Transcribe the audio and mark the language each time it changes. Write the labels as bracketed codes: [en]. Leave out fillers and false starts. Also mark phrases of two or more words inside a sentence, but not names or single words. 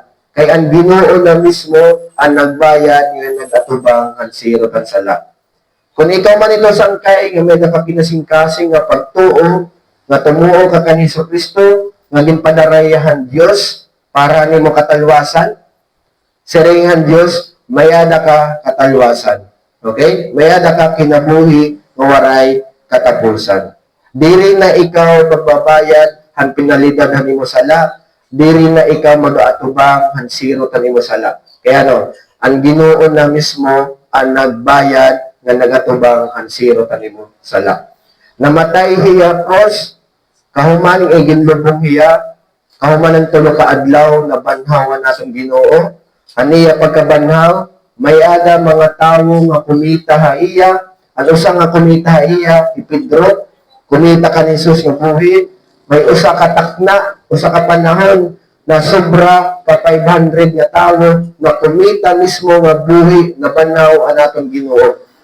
[war] Kay ang Ginoo na mismo ang nagbayad nga nagatubang hansirot ang sala. Kung ikaw man ito sangkay nga may nakapinasingkasing nga pagtuo, nga tumuo ka kan Hesus Kristo, nga ginpadarayahan Dios para nimo katalwasan, siringan Dios, mayada ka katalwasan. Okay? Mayada ka kinabuhi nga waray katapusan. Diri na ikaw magbabayad han pinalidad han imo sala, diri na ikaw mag-aatubang han sirot han imo sala. Kaya no, ang Ginoo na mismo ang nagbayad nga nagatubang ang siro kanimo sala. Namatay hiya cross, kahuman ang ginlubong hiya, kahuman ang tulo ka adlaw na banhawan natong Ginoo. Aniya pagkabanhaw, may ada mga tawo nga kumita haiya, ang usa nga kumita haiya, si Pedro, kumita ka ni Jesus nga buhi, may usa ka takna, usa ka panahon na sobra pa 500 nga tawo na kumita mismo nga buhi na banhaw ang atong Ginoo.